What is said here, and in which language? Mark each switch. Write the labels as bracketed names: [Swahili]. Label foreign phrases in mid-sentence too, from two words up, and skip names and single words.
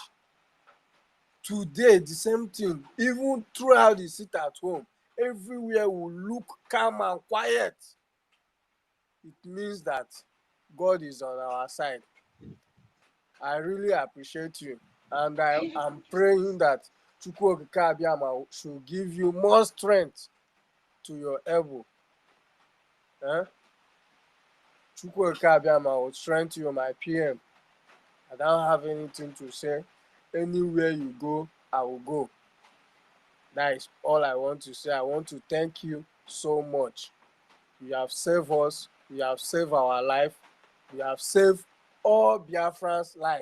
[English] Today, the same thing. Even throughout the sit at home, everywhere will look calm and quiet. It means that God is on our side. I really appreciate you, and I am praying that Chukwu okike abịama should give you more strength to your elbow. Chukwu okike abịama will strengthen you, my PM. I don't have anything to say. Anywhere you go, I will go. That is all I want to say. I want to thank you so much. You have saved us. You have saved our life. You have saved all Biafrans' life.